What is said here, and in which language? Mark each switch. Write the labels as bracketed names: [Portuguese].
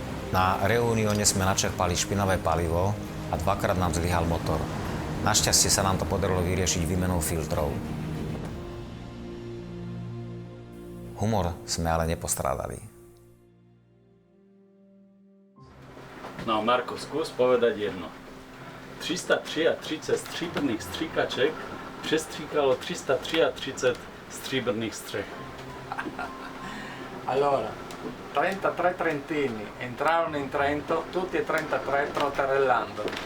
[Slovak] Na Reunione sme načerpali špinavé palivo a dvakrát nám zlyhal motor. Našťastie sa nám to podarilo vyriešiť výmenou filtrov. Humor sme ale nepostrádali. No Marko, skús povedať jedno. [Czech] 333 stříbrných stříkaček přestříkalo 333 stříbrných střech. [Italian] Allora, 33 trentini entrarono in Trento, tutti e 33 trotterellando.